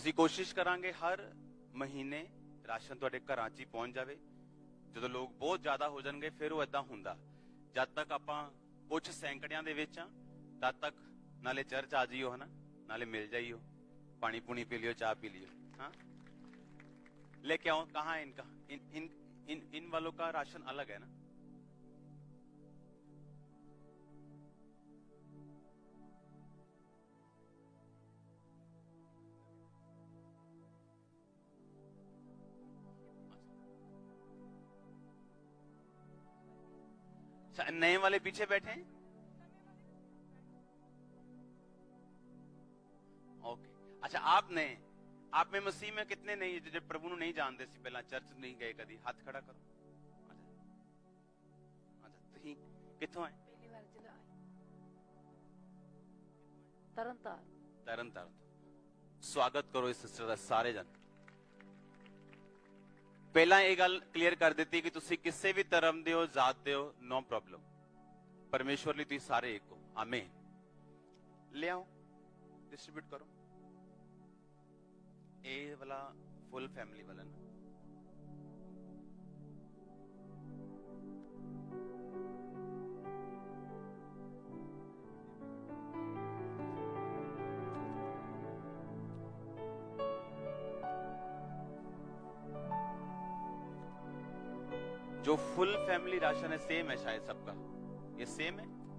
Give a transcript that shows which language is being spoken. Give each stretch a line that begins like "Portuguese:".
Punjabi: ਅਸੀਂ ਕੋਸ਼ਿਸ਼ ਕਰਾਂਗੇ ਹਰ ਮਹੀਨੇ ਰਾਸ਼ਨ ਤੁਹਾਡੇ ਘਰਾਂ 'ਚ ਹੀ ਪਹੁੰਚ ਜਾਵੇ। ਜਦੋਂ ਲੋਕ ਬਹੁਤ ਜ਼ਿਆਦਾ ਹੋ ਜਾਣਗੇ ਫਿਰ ਉਹ ਏਦਾਂ ਹੁੰਦਾ। ਜਦ ਤੱਕ ਆਪਾਂ ਕੁਝ ਸੈਂਕੜਿਆਂ ਦੇ ਵਿੱਚ ਆ, ਤਦ ਤੱਕ ਨਾਲੇ ਚਰਚ ਆ ਜਾਈਓ, ਹਨਾ, ਨਾਲੇ ਮਿਲ ਜਾइयो, पानी पुनी पी लियो, चाय पी लियो।
Hindi: हाँ, लेके आओ। कहाँ है इनका? इन वालों का राशन अलग है ना? नए वाले पीछे बैठे हैं। ओके, अच्छा, आप में मसीह में कितने नहीं, जो प्रभु ਨੂੰ नहीं जानते सी, पहला चर्च नहीं गए कदी? हाथ खड़ा करो।
Punjabi: अच्छा, ਤੁਸੀਂ ਕਿੱਥੋਂ ਆਏ? ਪਹਿਲੀ ਵਾਰ ਜਦੋਂ ਆਏ ਤਰਨਤਾਰਨ। ਸਵਾਗਤ ਕਰੋ ਇਸ ਸਿਸਟਰ ਦਾ ਸਾਰੇ ਜਨ। ਪਹਿਲਾਂ ਇਹ ਗੱਲ ਕਲੀਅਰ ਕਰ ਦਿੱਤੀ ਕਿ ਤੁਸੀਂ ਕਿਸੇ ਵੀ ਧਰਮ ਦੇ ਹੋ, ਜ਼ਾਤ ਦੇ ਹੋ, ਨੋ ਪ੍ਰੋਬਲਮ। ਪਰਮੇਸ਼ਵਰ ਲਈ ਤੁਸੀਂ ਸਾਰੇ ਇੱਕ ਹੋ। ਆਮੀਨ। ਲਿਆਓ,
Hindi: डिस्ट्रीब्यूट करो। ए वाला फुल फैमिली वाला ना, जो फुल फैमिली राशन है सेम है शायद सबका, ये सेम है।